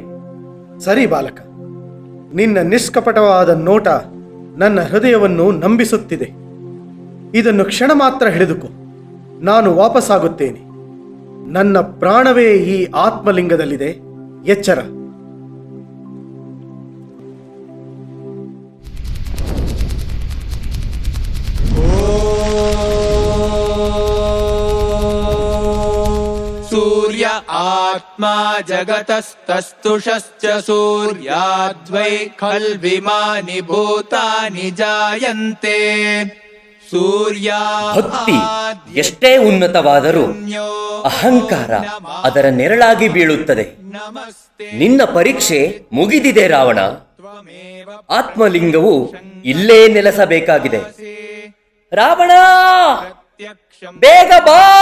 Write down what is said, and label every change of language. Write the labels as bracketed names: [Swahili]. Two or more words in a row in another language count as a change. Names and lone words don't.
[Kannada] ಸರಿ ಬಾಲಕ, ನಿನ್ನ ನಿಷ್ಕಪಟವಾದ ನೋಟ ನನ್ನ ಹೃದಯವನ್ನು ನಂಬಿಸುತ್ತಿದೆ. ಇದನ್ನು ಕ್ಷಣ ಮಾತ್ರ ಹಿಡಿದುಕೋ, ನಾನು ವಾಪಸ್ಸಾಗುತ್ತೇನೆ. ನನ್ನ ಪ್ರಾಣವೇ ಈ ಆತ್ಮಲಿಂಗದಲ್ಲಿದೆ, ಎಚ್ಚರ. [Sanskrit] सूर्य आत्मा जगतस्तस्तुषश्च सूर्याद्वै खल्विमानि भूतानि जायन्ते [Kannada] ಭಕ್ತಿ ಎಷ್ಟೇ ಉನ್ನತವಾದರೂ ಅಹಂಕಾರ ಅದರ ನೆರಳಾಗಿ ಬೀಳುತ್ತದೆ. ನಿನ್ನ ಪರೀಕ್ಷೆ ಮುಗಿದಿದೆ ರಾವಣ. ಆತ್ಮಲಿಂಗವು ಇಲ್ಲೇ ನೆಲೆಸಬೇಕಾಗಿದೆ. ರಾವಣ, ಬೇಗ ಬಾ!